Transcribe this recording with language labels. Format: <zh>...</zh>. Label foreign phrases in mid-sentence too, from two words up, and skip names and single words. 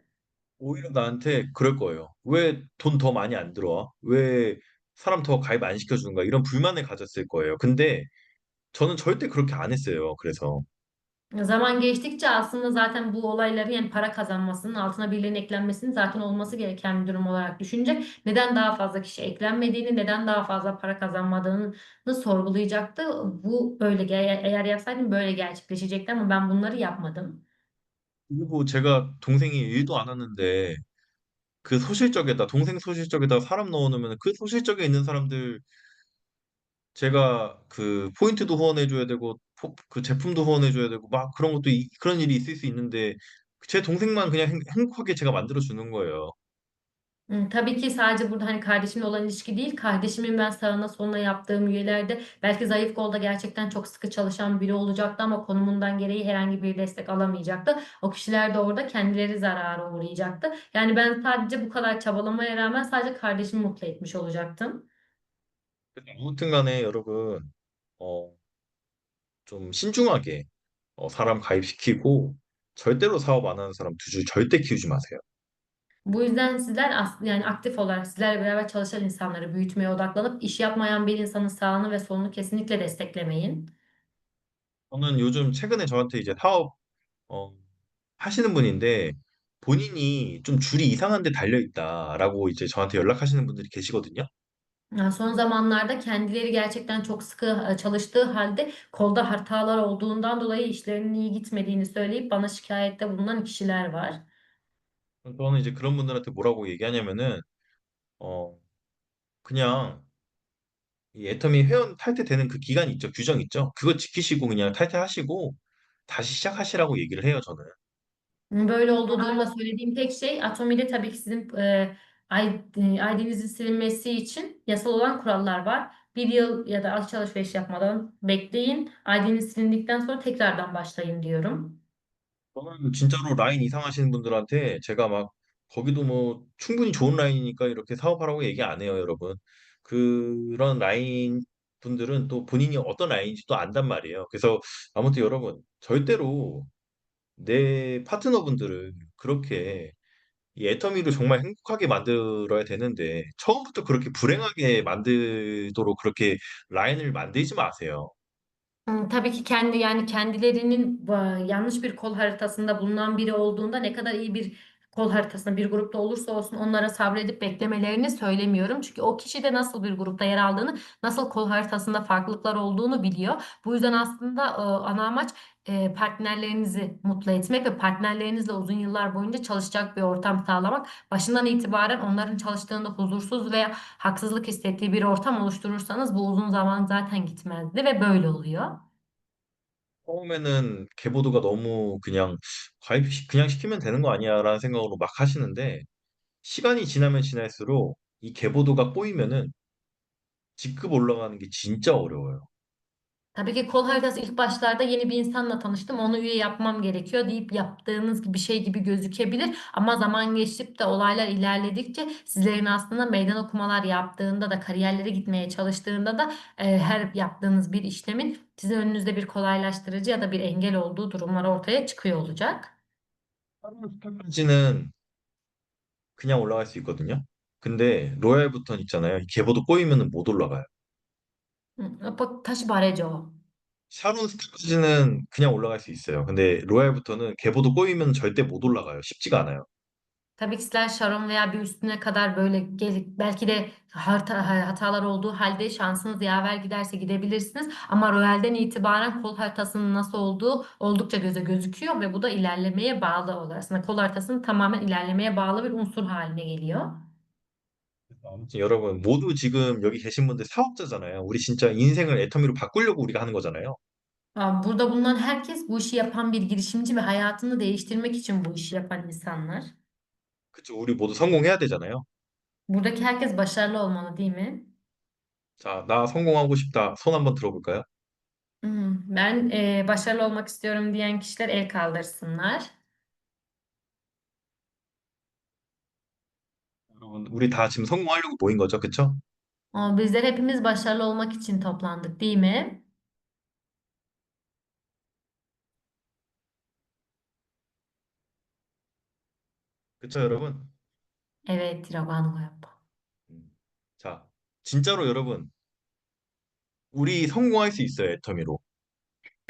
<ko>오히려 나한테 그럴 거예요. 왜 돈 더 많이 안 들어와? 왜 사람 더 가입 안 시켜주는가? 이런 불만을 가졌을 거예요. 근데 저는 절대 그렇게 안 했어요. 그래서.</ko> <tr>Zaman geçtikçe aslında zaten bu olayların yani para kazanmasının altına birilerinin eklenmesinin zaten olması gereken bir durum olarak düşünecek. Neden daha fazla kişi eklenmediğini, neden daha fazla para kazanmadığını sorgulayacaktı. Bu böyle eğer yapsaydım böyle gerçekleşecekti ama ben bunları yapmadım.</tr> <ko>그리고 제가 동생이 일도 안 하는데 그 소실적에다 동생 소실적에다 사람 넣어놓으면 그 소실적에 있는 사람들 제가 그 포인트도 후원해줘야 되고 그 제품도 후원해줘야 되고 막 그런 것도 그런 일이 있을 수 있는데 제 동생만 그냥 행복하게 제가 만들어 주는 거예요.</ko> <tr>Tabii ki sadece burada hani kardeşimle olan ilişki değil, kardeşimin ben sağına soluna yaptığım üyelerde belki zayıf kolda gerçekten çok sıkı çalışan biri olacaktı ama konumundan gereği herhangi bir destek alamayacaktı. O kişiler de orada kendileri zarara uğrayacaktı. Yani ben sadece bu kadar çabalamaya rağmen sadece kardeşimi mutlu etmiş olacaktım.</tr> <ko>그래서 아무튼 간에 여러분 어, 좀 신중하게 사람 가입시키고 절대로 사업 안 하는 사람 두 줄 절대 키우지 마세요.</ko> <tr>Bu yüzden sizler yani aktif olarak sizlerle beraber çalışan insanları büyütmeye odaklanıp iş yapmayan bir insanın sağını ve solunu kesinlikle desteklemeyin.</tr> <ko>저는 요즘 최근에 저한테 이제 사업 어, 하시는 분인데 본인이 좀 줄이 이상한 데 달려 있다라고 이제 저한테 연락하시는 분들이 계시거든요.</ko> <tr>Yani son zamanlarda kendileri gerçekten çok sıkı çalıştığı halde kolda hatalar olduğundan dolayı işlerinin iyi gitmediğini söyleyip bana şikayette bulunan kişiler var.</tr> <ko>저는 이제 그런 분들한테 뭐라고 얘기하냐면은 어 그냥 이 애터미 회원 탈퇴되는 그 기간 있죠, 규정 있죠. 그거 지키시고 그냥 탈퇴하시고 다시 시작하시라고 얘기를 해요, 저는.</ko> <tr>Böyle olduğu durumda söylediğim tek şey Atomi'de tabii ki sizin ID'nizin silinmesi için yasal olan kurallar var. Bir yıl ya da açık alışveriş yapmadan bekleyin. ID'niz silindikten sonra tekrardan başlayın diyorum.</tr> <ko>저는 진짜로 라인 이상하시는 분들한테 제가 막 거기도 뭐 충분히 좋은 라인이니까 이렇게 사업하라고 얘기 안 해요, 여러분. 그런 라인 분들은 또 본인이 어떤 라인인지 또 안단 말이에요. 그래서 아무튼 여러분, 절대로 내 파트너분들을 그렇게 이 애터미를 정말 행복하게 만들어야 되는데 처음부터 그렇게 불행하게 만들도록 그렇게 라인을 만들지 마세요.</ko> <tr>Tabii ki yani kendilerinin yanlış bir kol haritasında bulunan biri olduğunda ne kadar iyi bir kol haritasında bir grupta olursa olsun onlara sabredip beklemelerini söylemiyorum. Çünkü o kişi de nasıl bir grupta yer aldığını, nasıl kol haritasında farklılıklar olduğunu biliyor. Bu yüzden aslında ana amaç partnerlerinizi mutlu etmek ve partnerlerinizle uzun yıllar boyunca çalışacak bir ortam sağlamak. Başından itibaren onların çalıştığında huzursuz veya haksızlık hissettiği bir ortam oluşturursanız bu uzun zaman zaten gitmezdi ve böyle oluyor.</tr> <ko>처음에는 개보도가 너무 그냥 그냥 시키면 되는 거 아니야라는 생각으로 막 하시는데 시간이 지나면 지날수록 이 개보도가 꼬이면은 직급 올라가는 게 진짜 어려워요.</ko> <tr>Tabii ki kol haritası ilk başlarda yeni bir insanla tanıştım. Onu üye yapmam gerekiyor deyip yaptığınız gibi bir şey gibi gözükebilir. Ama zaman geçip de olaylar ilerledikçe sizlerin aslında meydan okumalar yaptığında da kariyerlere gitmeye çalıştığında da her yaptığınız bir işlemin sizin önünüzde bir kolaylaştırıcı ya da bir engel olduğu durumlar ortaya çıkıyor olacak.</tr> <ko>하루 스타까지는 그냥 올라갈 수 있거든요. 근데 로얄 부턴 있잖아요. 이 개보도 꼬이면은 못 올라가요. 다시 말해줘. 샤론 스타까지는 그냥 올라갈 수 있어요. 근데 로얄부터는 개보도 꼬이면 절대 못 올라가요. 쉽지가 않아요.</ko> <tr>Tabii ki sizler Sharon veya bir üstüne kadar böyle belki de hatalar olduğu halde şansınız yaver giderse gidebilirsiniz. Ama Royal'den itibaren kol haritasının nasıl olduğu oldukça göze gözüküyor ve bu da ilerlemeye bağlı oluyor. Aslında kol haritasının tamamen ilerlemeye bağlı bir unsur haline geliyor.</tr> <ko>아무튼 여러분 모두 지금 여기 계신 분들 사업자잖아요. 우리 진짜 인생을 애터미로 바꾸려고 우리가 하는 거잖아요.</ko> <tr>Burada bulunan herkes bu işi yapan bir girişimci ve hayatını değiştirmek için bu işi yapan insanlar.</tr> <ko>그쵸? 우리 모두 성공해야 되잖아요.</ko> <tr>Buradaki herkes başarılı olmalı, değil mi?</tr> <ko>자, 나 성공하고 싶다. 손 한번 들어볼까요?</ko> <tr>Ben başarılı olmak istiyorum diyen kişiler el kaldırsınlar.</tr> <ko>여러분, 우리 다 지금 성공하려고 모인 거죠, 그쵸?</ko> <tr>Bizler hepimiz başarılı olmak için toplandık, değil mi?</tr> <ko>그쵸, 여러분?</ko> <tr>Evet, 라고 yapalım. 음.</tr> <ko>자, 진짜로 여러분, 우리 성공할 수 있어요, 애터미로.</ko>